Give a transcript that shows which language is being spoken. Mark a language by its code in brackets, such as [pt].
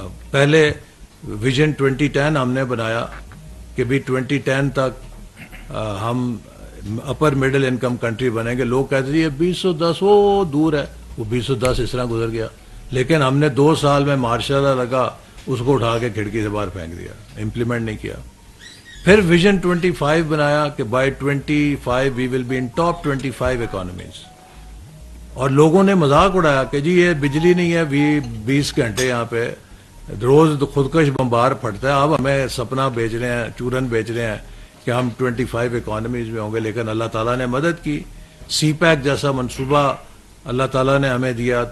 [ur] پہلے ویژن 2010 ہم نے بنایا کہ بھی 2010 تک ہم اپر مڈل انکم کنٹری بنیں گے. لوگ کہتے ہیں 2010 وہ دور ہے، وہ 2010 اس طرح گزر گیا. لیکن ہم نے 2 سال میں ماشاء اللہ لگا اس کو اٹھا کے کھڑکی سے باہر پھینک دیا، امپلیمنٹ نہیں کیا. پھر ویژن 25 بنایا کہ [en] By 25 we will be in top 25 economies. [ur] اور لوگوں نے مذاق اڑایا کہ جی یہ بجلی نہیں ہے 20 گھنٹے یہاں پہ روز خودکش بمبار پھٹتا ہے، اب ہمیں سپنا بیچ رہے ہیں، چورن بیچ رہے ہیں کہ ہم 25 اکانومیز میں ہوں گے. لیکن اللہ تعالیٰ نے مدد کی. سی پیک جیسا منصوبہ اللہ تعالیٰ نے ہمیں دیا.